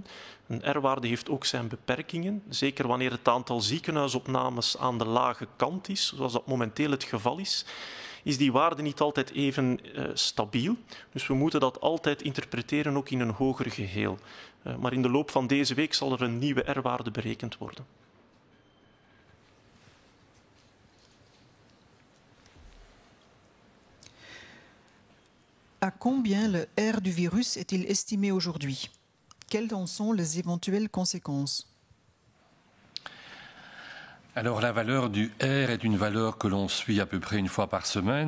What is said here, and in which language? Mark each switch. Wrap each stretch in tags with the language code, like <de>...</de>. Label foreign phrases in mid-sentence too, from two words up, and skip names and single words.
<nl>Een R-waarde heeft ook zijn beperkingen. Zeker wanneer het aantal ziekenhuisopnames aan de lage kant is, zoals dat momenteel het geval is die waarde niet altijd even stabiel. Dus we moeten dat altijd interpreteren, ook in een hoger geheel. Maar in de loop van deze week zal er een nieuwe R-waarde berekend worden.</nl> <fr>À combien le R du virus est-il estimé aujourd'hui? Quelles en sont les éventuelles conséquences? Alors la valeur du R est une valeur que l'on suit à peu près une fois par semaine.</fr>